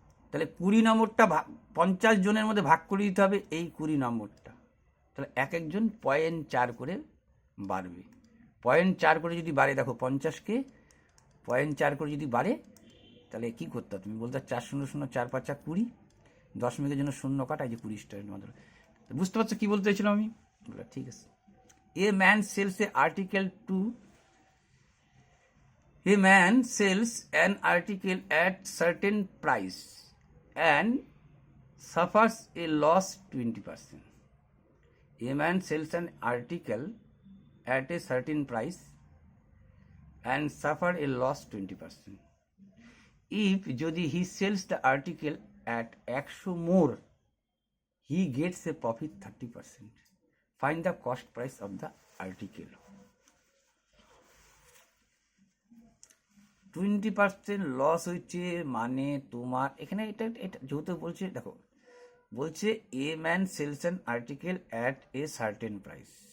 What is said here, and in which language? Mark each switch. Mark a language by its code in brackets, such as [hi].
[bn] তাহলে 20 নম্বরটা 50 জনের মধ্যে ভাগ করে দিতে হবে এই 20 নম্বরটা, তাহলে এক একজন 0.4 করে বাড়বে। 0.4 করে যদি বাড়ে, দেখো 50কে 0.4 করে যদি বাড়ে, তাহলে কি করতে, তুমি বলতে 4 0 0 4 5 20, দশমিকের জন্য শূন্য কাটা, এই যে 20 স্টুডেন্ট মাত্র। বুঝতে পারছো কি বলতে চাইছিলাম আমি? ঠিক আছে। [en] A man sells a article to, a man sells an article at certain price and suffers a loss 20%. A man sells an article at a certain price and suffer a loss 20%. If [bn] যদি [en] he sells the article at 100 more, he gets a profit 30%. Find the cost price of the article. [bn] 20% loss হয়েছে, মানে তোমার এখানে এটা যেহেতু বলছে, দেখো বলছে [en] A man sells an article at a certain price.